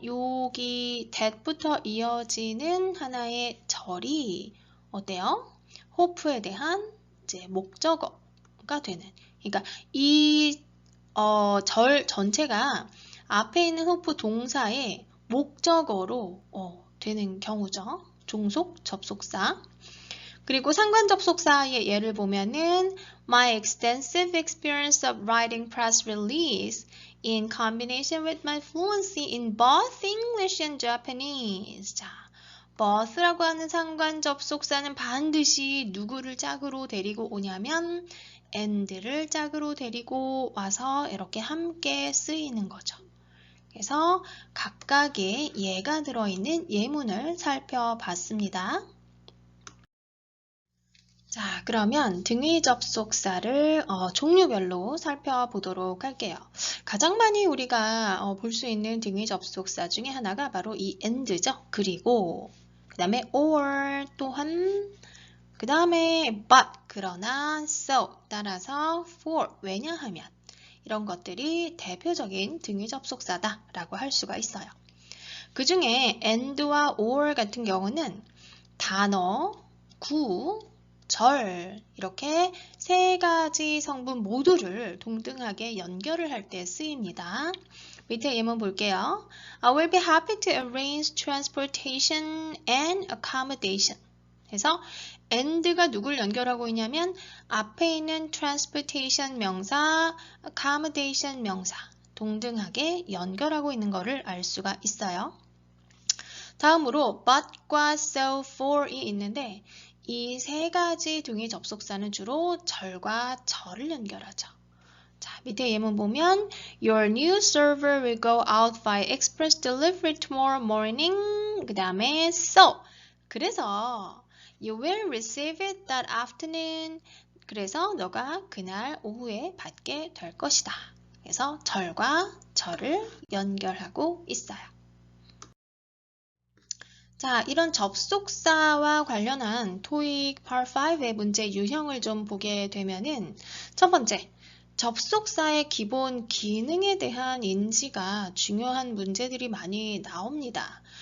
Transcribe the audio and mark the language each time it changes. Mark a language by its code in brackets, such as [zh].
[ko] 여기 that부터 이어지는 하나의 절이 어때요? hope에 대한 이제 목적어가 되는. 그러니까 이 절 전체가 앞에 있는 hope 동사의 목적어로 되는 경우죠. 종속 접속사. 그리고 상관 접속사의 예를 보면은 [en] My extensive experience of writing press release in combination with my fluency in both English and Japanese. [ko] 자, both라고 하는 상관 접속사는 반드시 누구를 짝으로 데리고 오냐면 and를 짝으로 데리고 와서 이렇게 함께 쓰이는 거죠. 그래서 각각의 예가 들어있는 예문을 살펴봤습니다. 자, 그러면 등위 접속사를 종류별로 살펴보도록 할게요. 가장 많이 우리가 볼 수 있는 등위 접속사 중에 하나가 바로 이 and죠. 그리고 그 다음에 or 또한 그 다음에 but 그러나 so 따라서 for 왜냐하면 이런 것들이 대표적인 등위 접속사다 라고 할 수가 있어요. 그 중에 and와 or 같은 경우는 단어, 구, 절 이렇게 세 가지 성분 모두를 동등하게 연결을 할 때 쓰입니다. 밑에 예문 볼게요. [en] I will be happy to arrange transportation and accommodation. [ko] 그래서 and가 누굴 연결하고 있냐면 앞에 있는 transportation 명사, accommodation 명사 동등하게 연결하고 있는 것을 알 수가 있어요. 다음으로 but과 so, for이 있는데 이 세 가지 등위 접속사는 주로 절과 절을 연결하죠. 자, 밑에 예문 보면 [en] Your new server will go out by express delivery tomorrow morning. [ko] 그 다음에 [en] so. [ko] 그래서 [en] You will receive it that afternoon. [ko] 그래서 너가 그날 오후에 받게 될 것이다. 그래서 절과 절을 연결하고 있어요. 자, 이런 접속사와 관련한 토익 Part 5의 문제 유형을 좀 보게 되면은 첫 번째, 접속사의 기본 기능에 대한 인지가 중요한 문제들이 많이 나옵니다.